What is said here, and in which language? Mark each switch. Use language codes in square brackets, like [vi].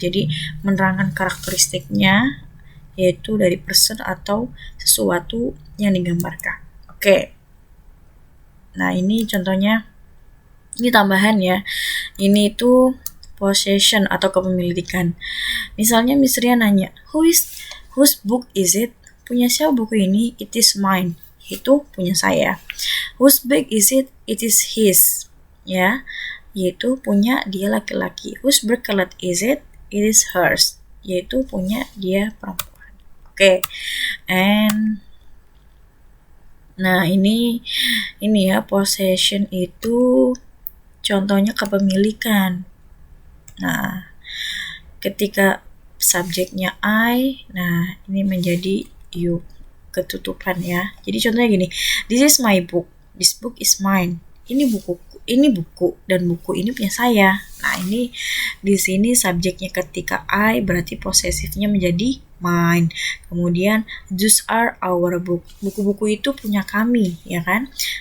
[id] Jadi menerangkan karakteristiknya yaitu dari person atau sesuatu yang digambarkan. Oke. Nah, ini contohnya, ini tambahan ya. Ini itu possession atau kepemilikan. Misalnya Miss Ria nanya, [en] whose book is it? [id] Punya siapa buku ini? [en] It is mine. [id] Itu punya saya. [en] Whose bag is it? It is his. [id] Ya, yaitu punya dia laki-laki. [en] Whose bracelet is it? It is hers. [id] Yaitu punya dia perempuan. Oke. And nah, ini ya, possession itu contohnya kepemilikan. Nah, ketika subjeknya I, nah ini menjadi you, ketutupan ya. Jadi contohnya gini, [en] this is my book, this book is mine. [id] Ini buku dan buku ini punya saya. Nah, ini di sini subjeknya ketika I berarti posesifnya menjadi mine. [en] Kemudian those are our book. [id] Buku-buku itu punya kami, ya kan?